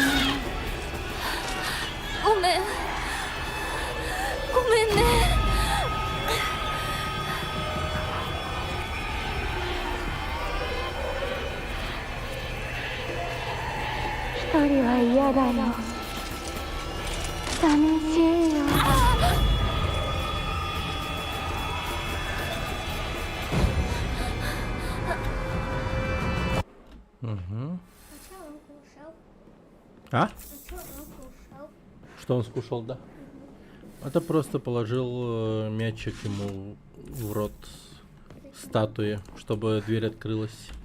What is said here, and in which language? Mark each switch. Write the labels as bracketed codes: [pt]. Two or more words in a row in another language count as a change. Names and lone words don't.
[ja] ごめんごめんね。一人は嫌だよ寂しいよ [ru] Угу. А? Что он скушал, да? Это просто положил мячик ему в рот статуи, чтобы дверь открылась.